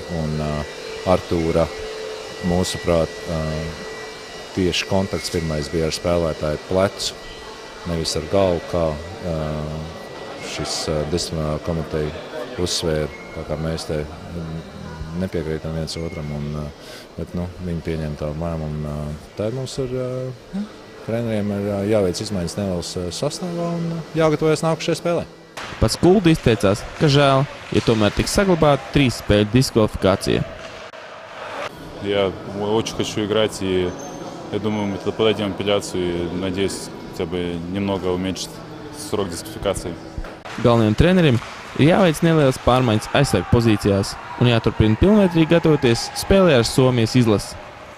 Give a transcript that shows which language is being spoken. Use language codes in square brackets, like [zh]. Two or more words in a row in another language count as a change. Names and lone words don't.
[lv] Un Artūra, mūsuprāt, tieši kontakts pirmais bija ar spēlētāju plecu, nevis ar galvu, kā šis disciplinārā komiteja uzsvēra, tā kā mēs te nepiekrītam viens otram, bet viņi pieņem tādu lēmumu. Tā mums treneriem ir jāveic izmaiņas nelielas sastāvā un jāgatavojas nākušajai spēlē. Pats Kulda izteicās, ka žēl, ja tomēr tiks saglabāta 3 spēļu diskвалификācija. [ru] Я очень хочу играть, и я думаю, мы подадим апелляцию и надеюсь хотя бы немного уменьшить срок дисквалификации. [lv] Galvenajam trenerim ir jāveic nelielas pārmaiņas aizsargu pozīcijās un jāturpina pilnvērtīgi gatavoties spēlē ar Somijas izlasi.